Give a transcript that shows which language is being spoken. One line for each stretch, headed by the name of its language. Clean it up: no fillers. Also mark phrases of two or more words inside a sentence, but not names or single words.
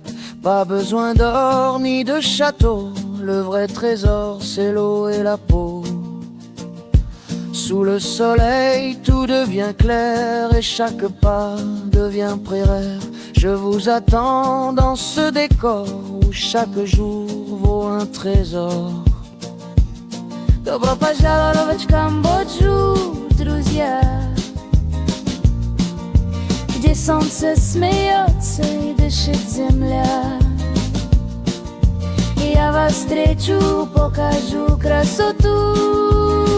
French: Pas besoin d'or ni de château, le vrai trésor c'est l'eau et la peau. Sous le soleil tout devient clair et chaque pas devient prairie. Je vous attends dans ce décor où chaque jour vaut un trésor.
Russian: Добро пожаловать в Камбоджу, друзья, где солнце смеется и дышит земля. Я вас встречу, покажу красоту.